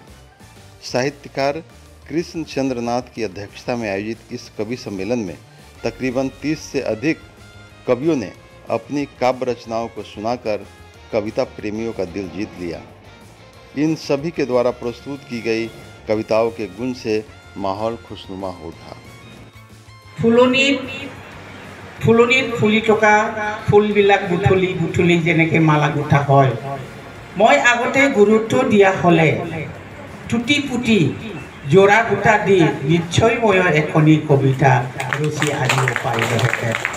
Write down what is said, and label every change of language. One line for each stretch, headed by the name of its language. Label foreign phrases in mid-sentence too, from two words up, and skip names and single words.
Hindi: साहित्यकार कृष्ण चंद्र नाथ की अध्यक्षता में आयोजित इस कवि सम्मेलन में तकरीबन 30 से अधिक कवियों ने अपनी काव्य रचनाओं को सुनाकर कविता प्रेमियों का दिल जीत लिया। इन सभी के द्वारा प्रस्तुत की गई कविताओं के गुण से माहौल खुशनुमा हो उठा।
Assamese: ফুলনিত ফুলি থকা ফুলবিলাক গুঠলি গুঠলি যেনেকৈ মালা গুঠা হয়, মই আগতে গুৰুত্ব দিয়া হ'লে টুটি পুটি জোৰা গোটা দি নিশ্চয় মই এখনি কবিতা ৰচি আনিব পাৰিলোহেঁতেন।